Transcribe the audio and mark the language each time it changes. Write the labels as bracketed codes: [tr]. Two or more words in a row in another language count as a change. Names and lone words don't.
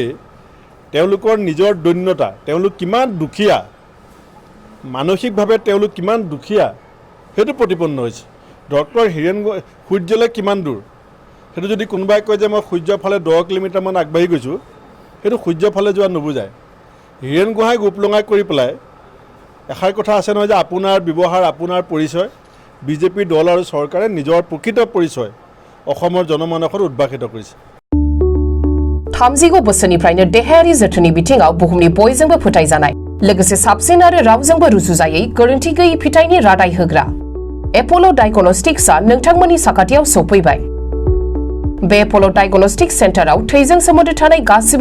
[as] তেওঁলোকৰ নিজৰ দৈন্যতা তেওঁলোক কিমান দুখীয়া মানসিকভাৱে তেওঁলোক কিমান দুখীয়া সেইটো প্ৰতিপন্ন হৈছে ডক্টৰ হীৰেণ সূৰ্যলৈ কিমান দূৰ সেইটো যদি কোনোবাই কয় যে মই সূৰ্যৰ ফালে 10 কিলোমিটাৰমান আগবাঢ়ি গৈছোঁ সেইটো সূৰ্যৰ ফালে যোৱা নুবুজায় হীৰেণ গোহাঁইক উপলঙা কৰি পেলাই এষাৰ কথা আছে নহয় যে আপোনাৰ ব্যৱহাৰ আপোনাৰ পৰিচয় বিজেপি দল আৰু চৰকাৰে নিজৰ প্ৰকৃত পৰিচয় অসমৰ জনমানসত উদ্ভাসিত কৰিছে [brx] थामजिगु बोसोरनिफ्रायनो देहायारि जोथोननि बिथिङाव बुहुमनि बयजोंबो फोथायजानाय लोगोसे साबसिन आरो रावजोंबो रुजुजायै गोरोन्थि गैयै फिथाइनि रादाय होग्रा एप'ल' डायग्नोस्टिक्सआ नोंथांमोननि साखाथियाव सौफैबाय बे एप'ल' डायग्नोस्टिक्स सेन्टाराव थैजों सोमोन्दो थानाय गासिबो